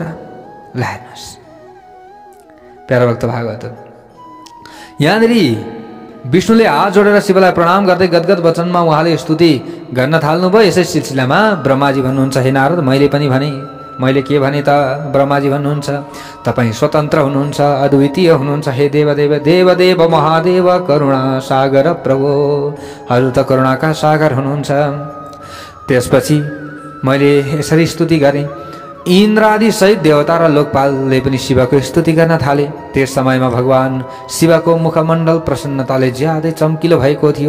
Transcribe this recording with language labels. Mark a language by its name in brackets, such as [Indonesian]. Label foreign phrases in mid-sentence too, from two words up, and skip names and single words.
[Nepali] ल हेर्नुहोस् प्यारा भक्त भागवत, यहाँनिर विष्णुले हात जोडेर शिवलाई प्रणाम गर्दै गदगद वचनमा उहाँले स्तुति गर्न थाल्नुभयो। यसै सिलसिलामा ब्रह्माजी भन्नुहुन्छ, हे नारद, मैले पनि भने। मैले के भने त? ब्रह्माजी भन्नुहुन्छ, तपाईँ स्वतन्त्र हुनुहुन्छ, अद्वितीय हुनुहुन्छ। हे देवदेव देवदेव महादेव करुणा सागर प्रभु, हजुर त करुणाका सागर हुनुहुन्छ। त्यसपछि मैले यसरी स्तुति गरेँ। इन्द्रादि सहित देवता र लोकपालले पनि शिवको स्तुति गर्न थाले। त्यस समयमा भगवान शिवको मुखमण्डल प्रसन्नताले ज्यादै चम्किलो भएको थियो।